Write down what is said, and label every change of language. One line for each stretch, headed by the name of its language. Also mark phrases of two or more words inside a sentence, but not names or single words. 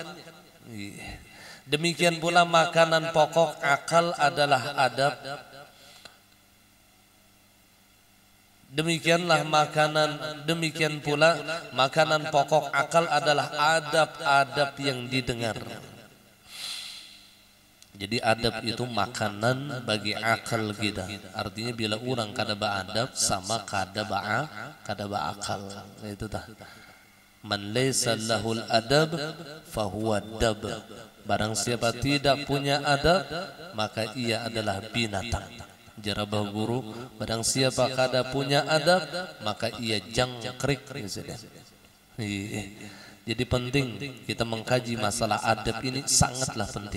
Indonesian: Demikian pula makanan pokok akal adalah adab. Demikian pula makanan pokok akal adalah adab-adab yang didengar. Jadi adab itu makanan bagi akal kita.
Banjar: Artinya bila orang kada beradab sama kada beakal. Itu tah.
Arabic: من ليس له الأدب فهو دابة.
Indonesian: Barang siapa tidak punya adab maka ia adalah binatang.
Banjar: Jarabah guru, barang siapa kada punya adab maka ia jangkrik.
Indonesian: Jadi penting kita mengkaji masalah adab ini sangatlah penting.